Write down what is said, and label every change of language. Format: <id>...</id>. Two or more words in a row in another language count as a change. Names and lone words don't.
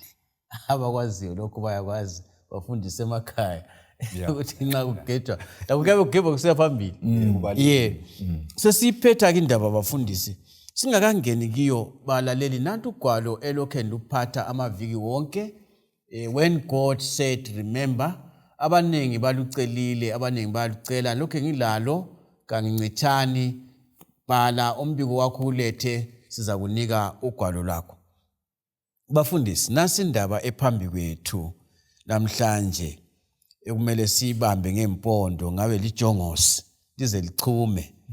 <nd>Abakwaziyo lokho bayakwazi bafundise emakhaya ukuthi nxa kugejwa akukabe kugebha kusiya phambili. Sesiphetha ke indaba bafundisi singakangeni kiyo balaleli nantu ugwalo elokhe luphatha amaviki wonke.</nd> <en>When God said remember,</en> <nd>abanengi balucelile, abanengi balucela lokho ngilalo kangincithani bhala umbiko wakho ulethe siza kunika ugwalo lakho. Bafundisi nasi indaba ephambi kwethu namhlanje ekumele sibambe ngempondo ngabe lijongosi lize lichume.</nd>